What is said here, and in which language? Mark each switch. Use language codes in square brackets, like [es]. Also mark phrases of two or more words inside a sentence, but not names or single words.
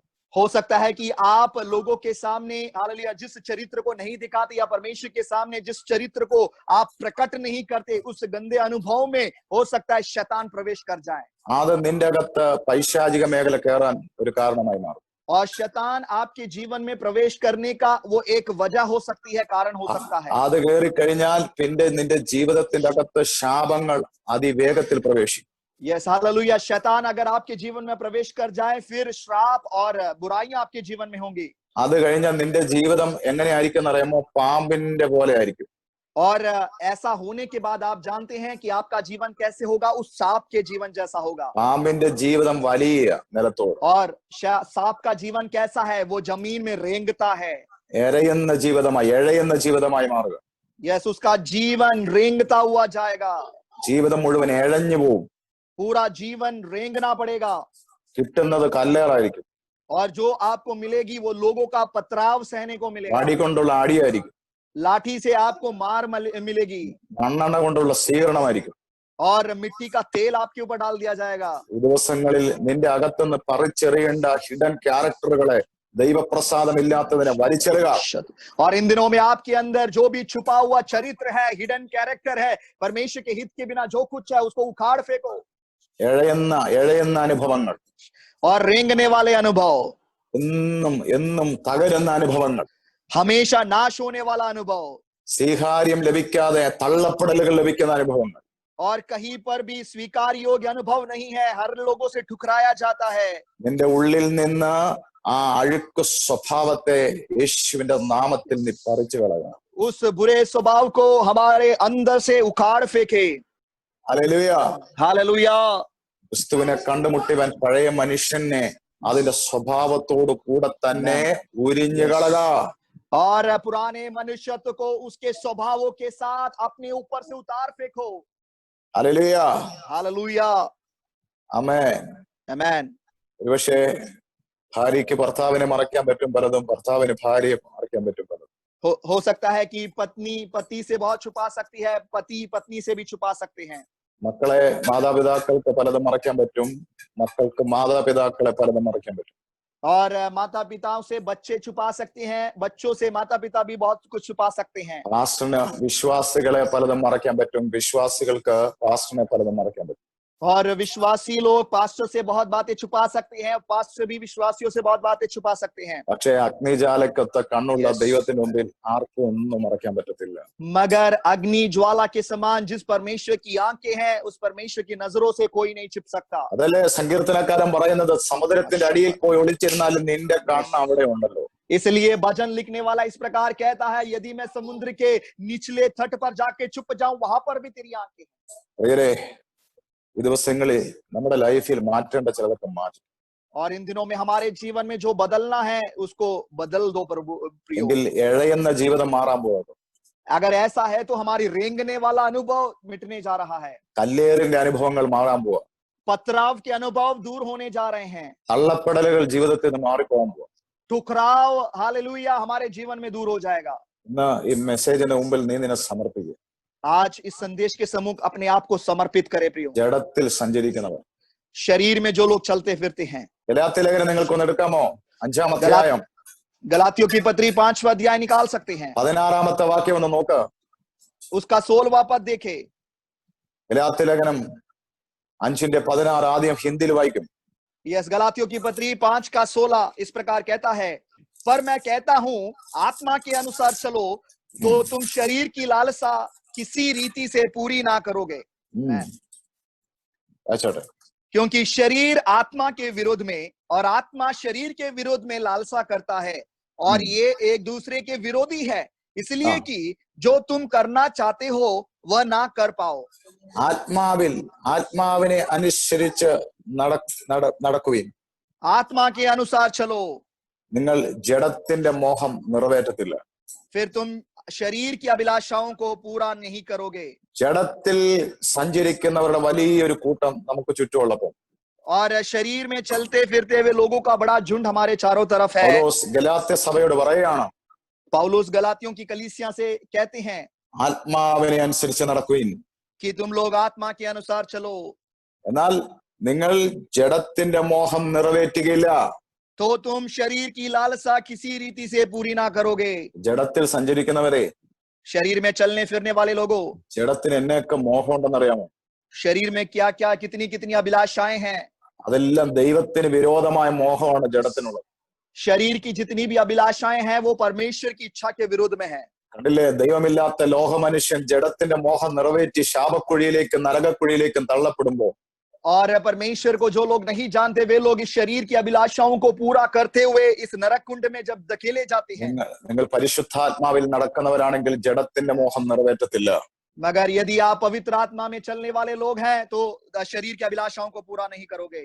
[hi] हो सकता है कि आप लोगों के सामने हालेलुया जिस चरित्र को नहीं दिखाते, या परमेश्वर के सामने जिस चरित्र को आप प्रकट नहीं करते, उस गंदे अनुभव में हो सकता है शैतान प्रवेश कर जाए। [ml] അത് നിന്റെ അകത്ത് പൈശാചിക മേഖല കയറാൻ ഒരു കാരണമായി മാറും. [hi] और शैतान आपके जीवन में प्रवेश करने का वो एक वजह हो सकती है, कारण हो सकता है। [ml] അത് കയറി കഴിഞ്ഞാൽ പിന്നെ നിന്റെ ജീവിതത്തിന്റെ അകത്ത് ശാപങ്ങൾ അതിവേഗത്തിൽ പ്രവേശിക്കും. [hi] यस हालेलुया, शैतान अगर आपके जीवन में प्रवेश कर जाए फिर श्राप और बुराइयां आपके जीवन में होंगी। [ml] അത് കഴിഞ്ഞാൽ നിന്റെ ജീവിതം എങ്ങനെയായിരിക്കും എന്നറിയാമോ? പാമ്പിന്റെ പോലെ ആയിരിക്കും. [hi] और ऐसा होने के बाद आप जानते हैं कि आपका जीवन कैसे होगा, उस सांप के जीवन जैसा होगा। [ml] പാമ്പിന്റെ ജീവിതം വലിയ നിലത്തോട്, [hi] और सांप का जीवन कैसा है? वो जमीन में रेंगता है। [ml] എഴയുന്ന ജീവിതമായി മാറുക. [hi] यस, उसका जीवन रेंगता हुआ जाएगा, [ml] ജീവിതം മുഴുവൻ എഴഞ്ഞു പോവും. [hi] पूरा जीवन रेंगना पड़ेगा, [ml] കിട്ടുന്നത് കല്ലേറായിരിക്കും, [hi] और जो आपको मिलेगी वो लोगों का पथराव सहने को मिलेगा, [ml] വടി കൊണ്ടുള്ള അടിയായിരിക്കും, [hi] लाठी से आपको मार मिलेगी, [ml] മണ്ണെണ്ണ കൊണ്ടുള്ള സ്വീകരണമായിരിക്കും. [hi] और मिट्टी का तेल आपके ऊपर डाल दिया जाएगा. [ml] ഈ ദിവസങ്ങളിൽ നിന്റെ അകത്തുനിന്ന് പറിച്ചെറിയേണ്ട [en] hidden characters [ml] ദൈവപ്രസാദമില്ലാത്തതിനെ വലിച്ചെറിയുക. [hi] और इन दिनों में आपके अंदर जो भी छुपा हुआ चरित्र है, [en] hidden character [hi] है, परमेश्वर के हित के बिना जो कुछ है उसको उखाड़ फेंको. [ml] എഴയുന്ന അനുഭവങ്ങൾ, [hi] और रेंगने वाले अनुभव, [ml] എന്നും തകരുന്ന അനുഭവങ്ങൾ, [hi] हमेशा नाश होने वाला अनुभव, [ml] സ്വീകാര്യം ലഭിക്കാതെ തള്ളപ്പെടലുകൾ ലഭിക്കുന്ന അനുഭവങ്ങൾ, [hi] और कहीं पर भी स्वीकार योग्य अनुभव नहीं है, हर लोगों से ठुकराया जाता है. [ml] നിന്റെ ഉള്ളിൽ നിന്ന് ആ അഴുക്ക് സ്വഭാവത്തെ യേശുവിന്റെ നാമത്തിൽ നീ പറിച്ചു കളയുക. [hi] उस बुरे स्वभाव को हमारे अंदर से उखाड़ फेंके. [ml] ഹല്ലേലൂയ. [hi] हालेलुया. [ml] ക്രിസ്തുവിനെ കണ്ടുമുട്ടിയവൻ പഴയ മനുഷ്യനെ അതിന്റെ സ്വഭാവത്തോട് കൂടെ തന്നെ ഉരിഞ്ഞു കളക. [hi] और पुराने मनुष्यत्व को उसके स्वभावों के साथ अपने ऊपर से उतार फेंको. [ml] ഹല്ലേലൂയ. [hi] हालेलुया. [ml] ആമേൻ. [hi] आमेन. [ml] ഒരുപക്ഷെ ഭാര്യയ്ക്ക് ഭർത്താവിനെ മറയ്ക്കാൻ പറ്റും പലതും, ഭർത്താവിന് ഭാര്യയെ മറയ്ക്കാൻ പറ്റും പലതും. [hi] हो सकता है कि पत्नी पति से बहुत छुपा सकती है, पति पत्नी से भी छुपा सकते हैं. [ml] മക്കളെ മാതാപിതാക്കൾക്ക് പലതും മറയ്ക്കാൻ പറ്റും, മക്കൾക്ക് മാതാപിതാക്കളെ പലതും മറയ്ക്കാൻ പറ്റും. [hi] और माता पिताओं से बच्चे छुपा सकते हैं, बच्चों से माता पिता भी बहुत कुछ छुपा सकते हैं. [ml] പാസ്റ്ററിന് വിശ്വാസികളെ പലതും മറയ്ക്കാൻ പറ്റും, വിശ്വാസികൾക്ക് പാസ്റ്ററിനെ പലതും മറയ്ക്കാൻ പറ്റും. [hi] और विश्वासी लोग पास्टर से बहुत बातें छुपा सकते हैं, पास्टर भी विश्वासियों से बहुत बातें छुपा सकते हैं. [ml] പക്ഷേ അഗ്നിജാലക്കത്ത കണ്ണുള്ള ദൈവത്തിന് മുമ്പിൽ ആർക്കും ഒന്നും മറയ്ക്കാൻ പറ്റത്തില്ല. [hi] मगर अग्नि ज्वाला के समान जिस परमेश्वर की आंखें हैं, उस परमेश्वर की नजरों से कोई नहीं छिप सकता. [ml] അതല്ലേ സങ്കീർത്തനക്കാരൻ പറയുന്നത്, സമുദ്രത്തിന്റെ അടിയിൽ പോയി ഒളിച്ചിരുന്നാലും നിന്റെ കണ്ണ് അവിടെ ഉണ്ടല്ലോ. [hi] इसलिए भजन लिखने वाला इस प्रकार कहता है, यदि मैं समुद्र के निचले तट पर जाके छुप जाऊं, वहां पर भी तेरी आंखें हैं. [ml] പ്രിയരേ, ഈ ദിവസങ്ങളിൽ നമ്മുടെ ലൈഫിൽ മാറ്റേണ്ട ചിലതൊക്കെ മാറ്റും. [hi] और इन दिनों में हमारे जीवन में जो बदलना है उसको बदल दो प्रभु प्रियो. [ml] എങ്കിൽ എഴയുന്ന ജീവിതം മാറാൻ പോകും. [hi] अगर ऐसा है तो हमारी रेंगने वाला अनुभव मिटने जा रहा है, [ml] കല്ലേറിന്റെ അനുഭവങ്ങൾ മാറാൻ പോവാ, [hi] पथराव के अनुभव दूर होने जा रहे हैं, [ml] തള്ളപ്പെടലുകൾ ജീവിതത്തിൽ നിന്ന് മാറിപ്പോകാൻ പോവാ. [hi] ठुकराव हालेलुया हमारे जीवन में दूर हो जाएगा. [ml] ഇന്ന് ഈ മെസ്സേജിന് മുമ്പിൽ നീ നിന്നെ സമർപ്പിക്കുക. [hi] आज इस संदेश के सम्मुख अपने आप को समर्पित करे प्रियो. [ml] ജഡത്തിൽ സഞ്ചരിക്കുന്നവർ, [hi] शरीर में जो लोग चलते फिरते हैं. [ml] ഗലാത്യ ലേഖനം നിങ്ങൾക്കൊന്ന് എടുക്കാമോ? 5-ാം അധ്യായം [hi] गलातियों की पत्री 5वां अध्याय निकाल सकते हैं. [ml] 16-ാമത്തെ വാക്യം ഒന്ന് നോക്ക്. [hi] उसका 16वां पद देखे. [ml] ഗലാത്യ ലേഖനം 5:16 ആദ്യം ഹിന്ദിയിൽ വായിക്കും. [hi] यस, गलातियों की पत्री 5 का 16 इस प्रकार कहता है, पर मैं कहता हूं आत्मा के अनुसार चलो तो तुम शरीर की लालसा किसी रीति से पूरी ना करोगे. [ml] വായിച്ചോട്ടെ. [hi] क्योंकि शरीर आत्मा के विरोध में और आत्मा शरीर के विरोध में लालसा करता है, और ये एक दूसरे के विरोधी है, इसलिए कि जो तुम करना चाहते हो वह ना कर पाओ. [ml] ആത്മാവിനെ അനുസരിച്ച് നടക്കുവിൻ. [hi] आत्मा के अनुसार चलो, [ml] നിങ്ങൾ ജഡത്തിന്റെ മോഹം നിറവേറ്റത്തില്ല. [hi] फिर तुम शरीर की अभिलाषाओं को पूरा नहीं करोगे. [ml] ജഡത്തിൽ സഞ്ചരിക്കുന്നവരുടെ വലിയൊരു കൂട്ടം നമുക്ക് ചുറ്റുമുള്ളപ്പോൾ [hi] और शरीर में चलते फिरते हुए लोगों का बड़ा झुंड हमारे चारों तरफ है. [ml] പൗലോസ് ഗലാത്യ സഭയോട് പറയുകയാണ്, [hi] पौलुस गलातियों की कलीसिया से कहते हैं [ml] ആത്മാവിനെ അനുസരിച്ച് നടക്കുവിൻ. [hi] कि तुम लोग आत्मा के अनुसार चलो. [ml] എന്നാൽ നിങ്ങൾ ജഡത്തിന്റെ മോഹം നിറവേറ്റുകയില്ല. [hi] तो तुम शरीर की लालसा किसी रीति से पूरी ना करोगे. [ml] ജഡത്തിൽ സഞ്ചരിക്കുന്നവരെ, [hi] शरीर में चलने फिरने वाले लोगों, [ml] ജഡത്തിന് എന്നൊക്കെ മോഹം ഉണ്ടെന്നറിയാമോ? [hi] शरीर में क्या क्या कितनी कितनी अभिलाषाएं हैं. [ml] അതെല്ലാം ദൈവത്തിന് വിരോധമായ മോഹമാണ് ജഡത്തിനുള്ളത്. [hi] शरीर की जितनी भी अभिलाषाएं हैं वो परमेश्वर की इच्छा के विरुद्ध में है. [ml] കണ്ടില്ലേ, ദൈവമില്ലാത്ത ലോകമനുഷ്യൻ ജഡത്തിന്റെ മോഹം നിറവേറ്റി ശാപക്കുഴിയിലേക്കും നരകക്കുഴിയിലേക്കും തള്ളപ്പെടുമ്പോ, [hi] और परमेश्वर को जो लोग नहीं जानते वे लोग इस शरीर की अभिलाषाओं को पूरा करते हुए इस नरक कुंड में जब धकेले जाते हैं. [ml] നിങ്ങൾ പരിശുദ്ധാത്മാവിൽ നടക്കുന്നവരാണെങ്കിൽ ജഡത്തിന്റെ മോഹം നിറവേറ്റത്തില്ല. [hi] मगर यदि आप पवित्र आत्मा में चलने वाले लोग हैं तो शरीर की अभिलाषाओं को पूरा नहीं करोगे.